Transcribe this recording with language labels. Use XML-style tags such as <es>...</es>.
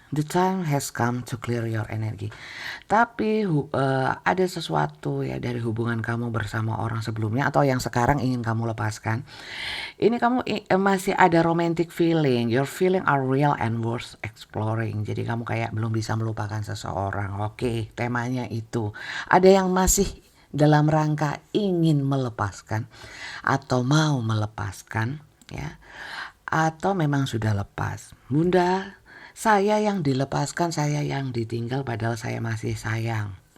<en>The time has come to clear your energy.</en> <id>Tapi ada sesuatu ya dari hubungan kamu bersama orang sebelumnya atau yang sekarang ingin kamu lepaskan. Ini kamu masih ada</id> <en>romantic feeling. Your feeling are real and worth exploring.</en> <id>Jadi kamu kayak belum bisa melupakan seseorang. Oke, temanya itu. Ada yang masih dalam rangka ingin melepaskan atau mau melepaskan ya. Atau memang sudah lepas. Bunda, saya yang dilepaskan, saya yang ditinggal padahal saya masih sayang.</id>